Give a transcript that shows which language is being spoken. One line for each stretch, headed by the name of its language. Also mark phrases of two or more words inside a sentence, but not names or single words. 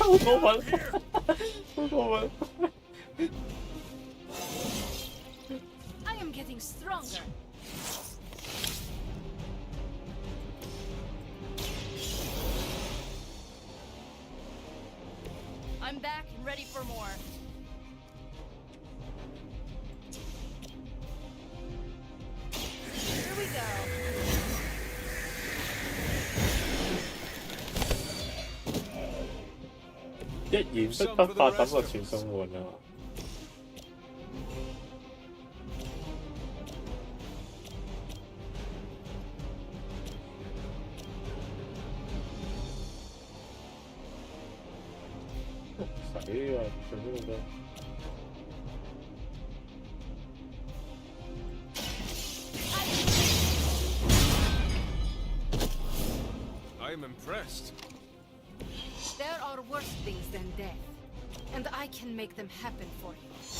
Cantonese: 好過分，好過分。
English: I am getting stronger. I'm back and ready for more. Here we go.
Cantonese: 一言不得發等個傳送門啊！死啊！做咩咁多？
English: I am impressed. There are worse things than death, and I can make them happen for you.